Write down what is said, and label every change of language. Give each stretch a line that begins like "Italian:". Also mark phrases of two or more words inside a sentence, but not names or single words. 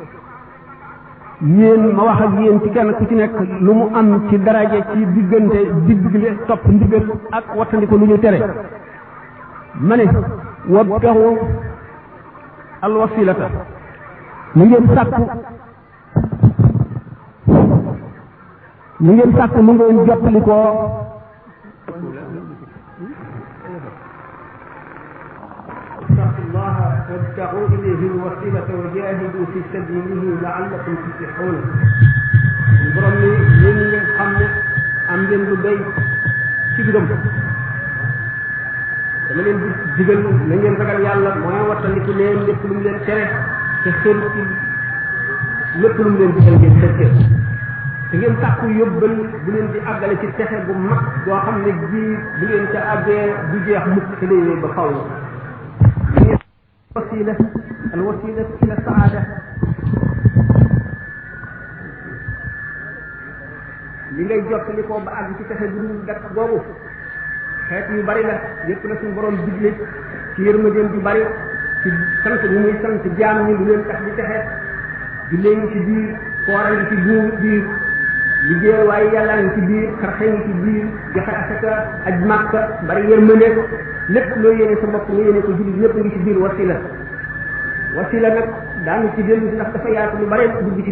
Wolof: yéen ma wax ak yéen ci kenn ku ci nekk lu mu am ci daraje ci diggante digle topp ndigal ak wattandiko lu ñu tere ma ne
Arabic: وابتغوا الوسيلة
Wolof: mu ngeen sàkku mu ngeen jottali ko
Arabic: الله وابتغوا إليه الوسيلة وجاهدوا في سبيله لعلكم تفلحون.
Wolof: borom ni yéen ñi ngeen xam ne am ngeen lu doy ci gëm dama leen di digal na ngeen ragal yàlla mooy wattandiku leen lépp lu mu leen tere te xel ci lépp lu mu leen digal ngeen fekkee te ngeen tàkku yóbbal bu leen di àggale ci texe bu mag boo xam ne ji bu ngeen ca àggee du jeex mukk te day ba faw
Arabic: الوسيلة إلى السعادة
Wolof: li ngay jottali ko ba àgg ci texe bu dul dakk boobu xeet yu bari la yépp na suñu borom digle ci yërmandeem ju bari ci sant ñu muy sant jaam ñi lu leen tax di texe jullee ngi ci biir koora ngi ci biir liggéey waaye yàlla ngi ci biir xarxe ngi ci biir joxe asaka aj màkka bari yërmande lépp loo yéene sa bopp nga yéene ko jullit ñëpp ngi ci biir wasila nag daanu ci dellu si ndax dafa yaatu lu bare dugg ci